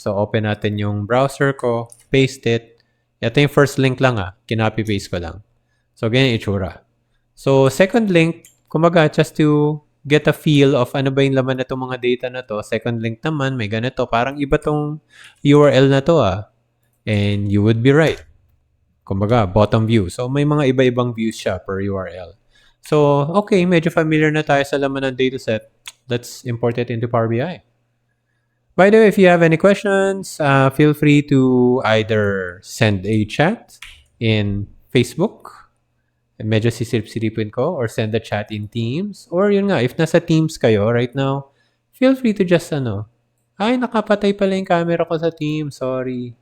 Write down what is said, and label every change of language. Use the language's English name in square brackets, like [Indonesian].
[Filipino] So, open natin yung browser ko, [English] paste it. [Filipino] Ito yung first link lang kinopy-paste ko lang. So, ganyan yung itsura. So, second link, Kumbaga, [English] just to get a feel of [Filipino] ano ba yung laman na itong mga data na to. Second link naman, may ganito. Parang iba tong URL na to [English] And you would be right. [Filipino] Kumbaga, bottom view. So, may mga iba-ibang views siya per URL. So, okay, medyo familiar na tayo sa laman ng dataset. [English] Let's import it into Power BI. By the way, if you have any questions, feel free to either send a chat in Facebook, [Filipino] medyo sisilip-silipin ko, [English] or send the chat in Teams. [Filipino] Or yun nga, if nasa Teams kayo right now, [English] feel free to just [Filipino] ay, nakapatay pala yung camera ko sa Teams, sorry.